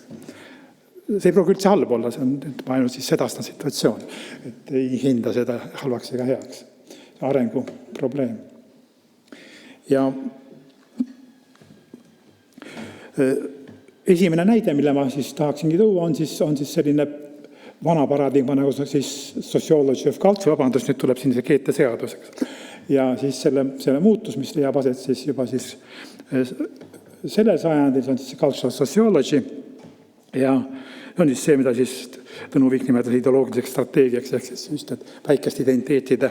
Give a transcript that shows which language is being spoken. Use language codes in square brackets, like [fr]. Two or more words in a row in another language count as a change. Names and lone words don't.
[et] See ei pruugi üldse halb olla, see on ma ainult siis sedastan situatsioon, et ei hinda seda halvaks ega heaks. Arengu probleem. Ja esimene näide, mille ma siis tahaksingi tuua, on siis selline vana paradigma nagu siis [en] sociology of culture, [et] vabandust, nüüd tuleb siin see keete seaduseks. Ja siis selle muutus, mis leiab aset siis juba siis sellel sajandil, see on siis [en] cultural sociology [et] ja on siis see, mida siis Tõnu Viik nimetas ideoloogiliseks strateegiaks, ehk siis just väikeste identiteetide